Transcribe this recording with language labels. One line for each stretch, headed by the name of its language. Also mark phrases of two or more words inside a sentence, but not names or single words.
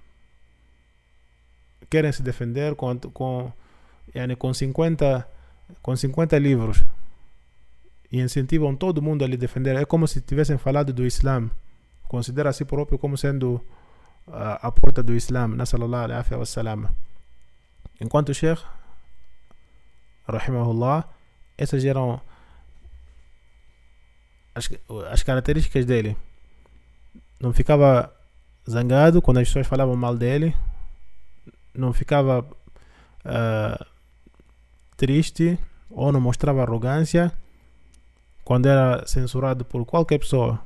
Portuguese: Querem se defender com 50 livros e incentivam todo mundo a lhe defender. É como se tivessem falado do Islã. Considera a si próprio como sendo a porta do Islã.
Arabic: صلى الله عليه وسلم.
Portuguese: Enquanto o Sheikh, rahimahullah, essas eram as características dele. Não ficava zangado quando as pessoas falavam mal dele. Não ficava triste ou não mostrava arrogância quando era censurado por qualquer pessoa.